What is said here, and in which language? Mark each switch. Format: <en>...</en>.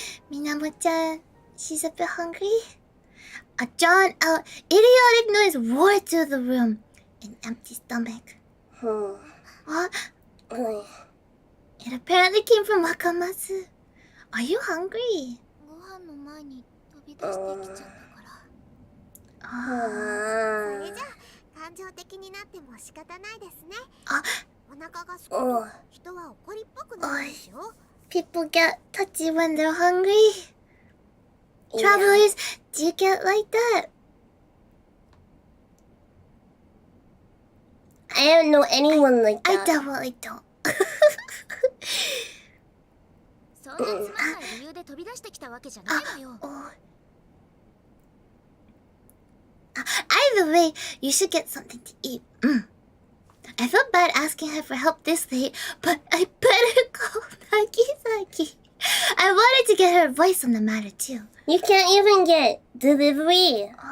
<en>Minamo-chan, she's a bit hungry. John, idiotic noise roared through the room. An empty stomach. What? It apparently came from Wakamatsu. Are you hungry?</en> <ja>ご飯の前に飛び出してきちゃったから。それじゃ感情的になっても仕方ないですね。お腹がすくと人は怒りっぽくなるんですよ。</ja> <en>People get touchy when they're hungry. Travelers, do you get like that? I don't know anyone like I that. definitely don't.</en> <ja>そんなつまんない理由で飛び出してきたわけじゃないわよ。</ja> <en>Either way, you should get something to eat. I felt bad asking her for help this late, but I better call Nagisaki. I wanted to get her advice on the matter too. You can't even get delivery.</en>